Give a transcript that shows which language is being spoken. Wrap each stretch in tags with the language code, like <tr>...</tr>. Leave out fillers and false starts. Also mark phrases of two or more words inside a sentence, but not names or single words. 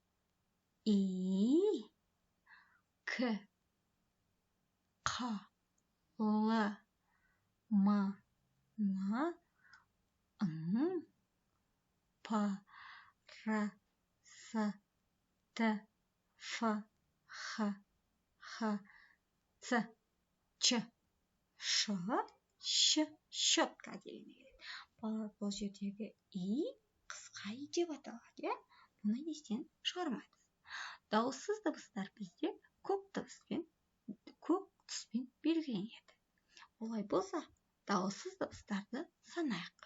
<kk>И, К, Қ, Л, М, Н, Н, П, Р, С, Т, Ф, Х, Х, Ц, Ч, Ш, Щ, щетка делінеді. Бұл жердегі И қысқа И деп аталады. Бұны естен шығармайды. Дауыссыз дыбыстар бізде көк түспен белгіленеді. Олай болса, дауыссыз дыбыстарды санайық.</kk>